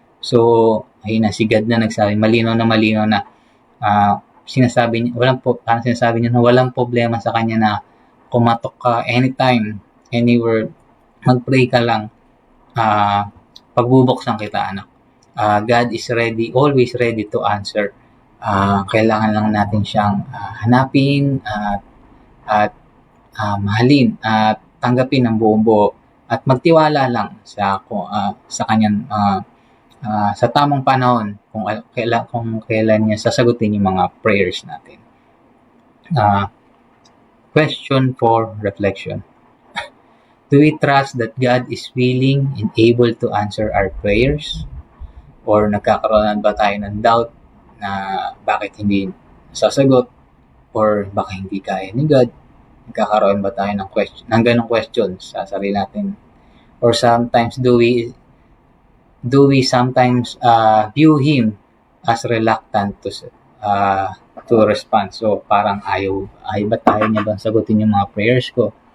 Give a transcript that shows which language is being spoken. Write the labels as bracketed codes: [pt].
[tl] So, ayun na, si God na nagsabi, malinaw na sinasabi niya, sinasabi niya na walang problema sa kanya na kumatok ka anytime, anywhere, mag-pray ka lang, pagbubuksan kita, anak. [en] God is ready, always ready to answer. [tl] Kailangan lang natin siyang hanapin at mahalin at tanggapin ng buong buo at magtiwala lang sa kanyang sa tamang panahon kung kailan niya sasagutin yung mga prayers natin. [en] Question for reflection. Do we trust that God is willing and able to answer our prayers? [tl] Or nagkakaroon ba tayo ng doubt na bakit hindi sasagot? Or baka hindi kaya ni God? Nagkakaroon ba tayo ng ganong questions sa sarili natin? [en] Or sometimes do we sometimes view Him as reluctant to respond? [tl] So parang ayaw ba tayo niya bang sagutin yung mga prayers ko?